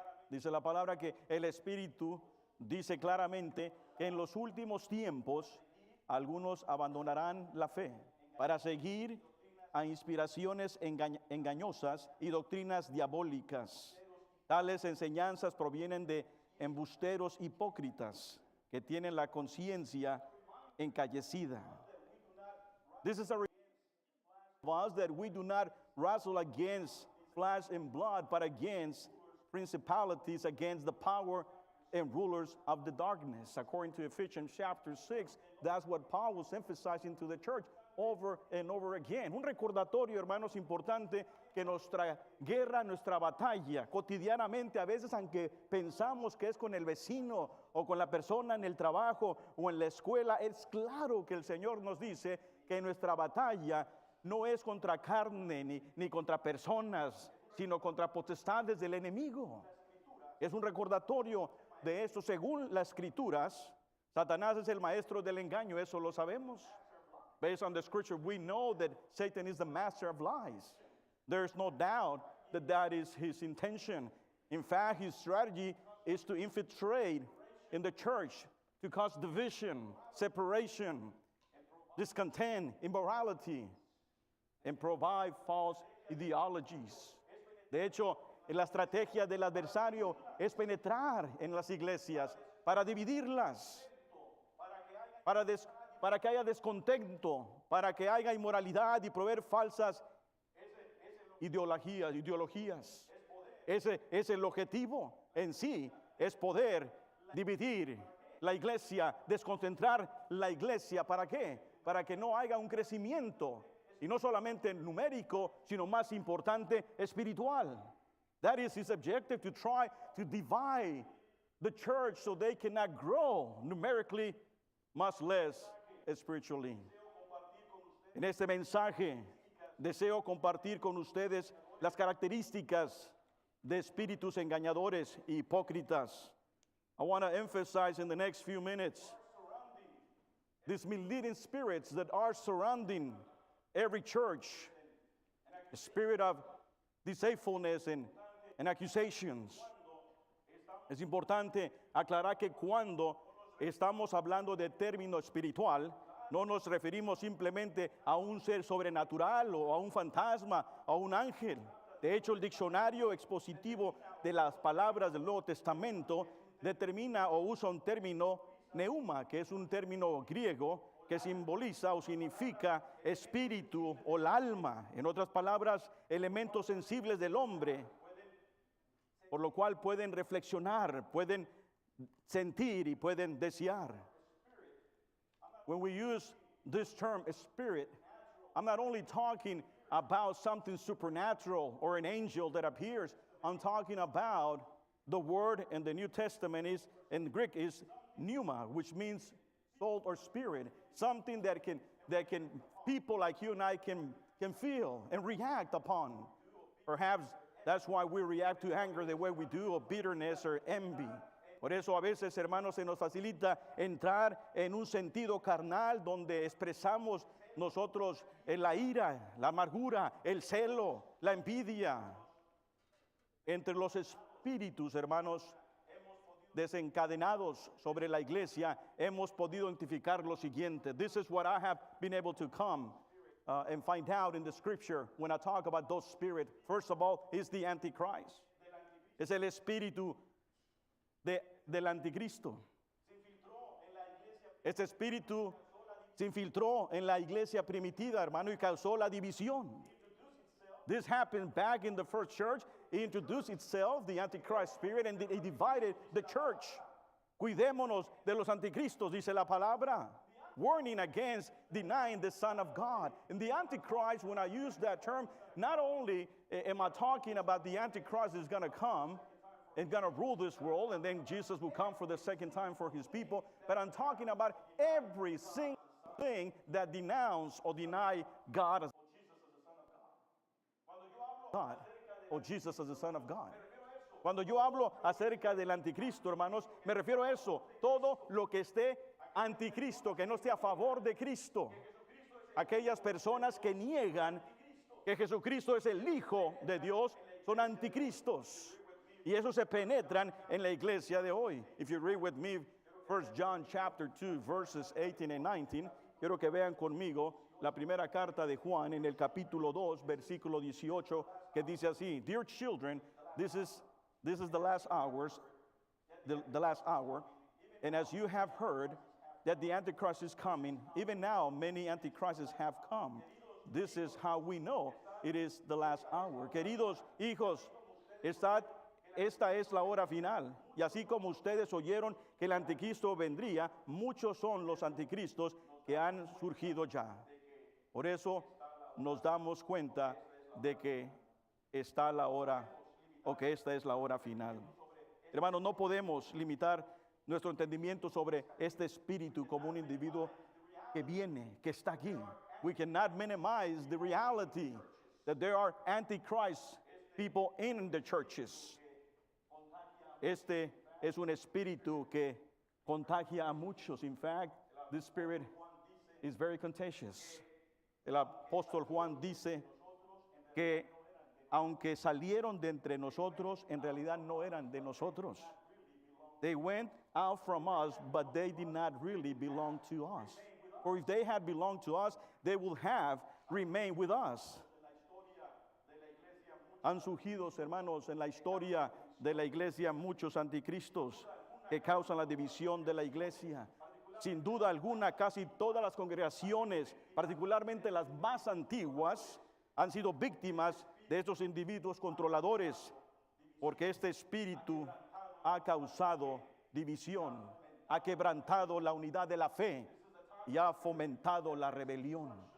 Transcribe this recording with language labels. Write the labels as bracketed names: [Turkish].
[Spanish] Dice la palabra que el Espíritu dice claramente que en los últimos tiempos algunos abandonarán la fe para seguir a inspiraciones engañosas y doctrinas diabólicas. Tales enseñanzas provienen de embusteros hipócritas que tienen la conciencia encallecida. [English] This is a reminder of us that we do not wrestle against flesh and blood, but against principalities, against the power and rulers of the darkness. According to Ephesians chapter 6, that's what Paul was emphasizing to the church over and over again. [Spanish] Un recordatorio, hermanos, importante que nuestra guerra, nuestra batalla, cotidianamente, a veces aunque pensamos que es con el vecino o con la persona en el trabajo o en la escuela, es claro que el Señor nos dice que nuestra batalla no es contra carne ni contra personas, sino contra potestades del enemigo. Es un recordatorio de esto. Según las escrituras, Satanás es el maestro del engaño, eso lo sabemos. [English] Based on the scripture, we know that Satan is the master of lies. There's no doubt that that is his intention. In fact, his strategy is to infiltrate in the church, to cause division, separation, discontent, immorality, and provide false ideologies. [Spanish] De hecho, la estrategia del adversario es penetrar en las iglesias para dividirlas, para que haya descontento, para que haya inmoralidad y proveer falsas ideologías. Ese es el objetivo en sí, es poder dividir la iglesia, desconcentrar la iglesia. ¿Para qué? Para que no haya un crecimiento, y no solamente numérico, sino más importante, espiritual. [English] That is his objective, to try to divide the church so they cannot grow numerically, much less spiritually. [Spanish] En este mensaje deseo compartir con ustedes las características de espíritus engañadores y hipócritas. [English] I want to emphasize in the next few minutes these misleading spirits that are surrounding every church, the spirit of deceitfulness and accusations. [Spanish] Es importante aclarar que cuando estamos hablando de término espiritual, no nos referimos simplemente a un ser sobrenatural o a un fantasma o a un ángel. De hecho, el diccionario expositivo de las palabras del Nuevo Testamento determina o usa un término neuma, que es un término griego que simboliza o significa espíritu o el alma. En otras palabras, elementos sensibles del hombre, por lo cual pueden reflexionar, pueden sentir y pueden desear. [English] When we use this term spirit, I'm not only talking about something supernatural or an angel that appears. I'm talking about the word in the New Testament is, in Greek, is pneuma, which means soul or spirit. Something that can people like you and I can feel and react upon. Perhaps that's why we react to anger the way we do, or bitterness or envy. [Spanish] Por eso a veces, hermanos, se nos facilita entrar en un sentido carnal donde expresamos nosotros la ira, la amargura, el celo, la envidia. Entre los espíritus, hermanos, desencadenados sobre la iglesia, hemos podido identificar lo siguiente. [English] This is what I have been able to come and find out in the scripture when I talk about those spirits. First of all, is the Antichrist. [Spanish] Es el espíritu del anticristo. Este espíritu se infiltró en la iglesia primitiva, hermano, y causó la división. [English] This happened back in the first church. It introduced itself, the Antichrist spirit, and it divided the church. [Spanish] Cuidémonos de los anticristos, dice la palabra. [English] Warning against denying the Son of God. And the Antichrist, when I use that term, not only am I talking about the Antichrist is going to come and going to rule this world, and then Jesus will come for the second time for his people, but I'm talking about every single thing that denounce or deny God as God, or Jesus as the Son of God. [Spanish] Cuando yo hablo acerca del anticristo, hermanos, me refiero a eso, todo lo que esté anticristo, que no esté a favor de Cristo. Aquellas personas que niegan que Jesucristo es el Hijo de Dios son anticristos. Y eso se penetran en la iglesia de hoy. [English] If you read with me 1 John chapter 2 verses 18 and 19, [Spanish] quiero que vean conmigo la primera carta de Juan en el capítulo 2, versículo 18, que dice así: [English] Dear children, this is the last hours, the last hour, and as you have heard that the Antichrist is coming, even now many Antichrists have come. This is how we know it is the last hour. [Spanish] Queridos hijos, esta es la hora final. Y así como ustedes oyeron que el anticristo vendría, muchos son los anticristos que han surgido ya. Por eso nos damos cuenta de que está la hora, o que esta es la hora final. Hermanos, no podemos limitar nuestro entendimiento sobre este espíritu como un individuo que viene, que está aquí. [English] We cannot minimize the reality that there are antichrist people in the churches. [Spanish] Este es un espíritu que contagia a muchos. [English] In fact, this spirit is very contagious. [Spanish] El apóstol Juan dice que aunque salieron de entre nosotros, en realidad no eran de nosotros. [English] They went out from us, but they did not really belong to us. For if they had belonged to us, they would have remained with us. [Spanish] Han surgido, hermanos, en la historia de la iglesia muchos anticristos que causan la división de la iglesia. Sin duda alguna, casi todas las congregaciones, particularmente las más antiguas, han sido víctimas de estos individuos controladores, porque este espíritu ha causado división, ha quebrantado la unidad de la fe y ha fomentado la rebelión.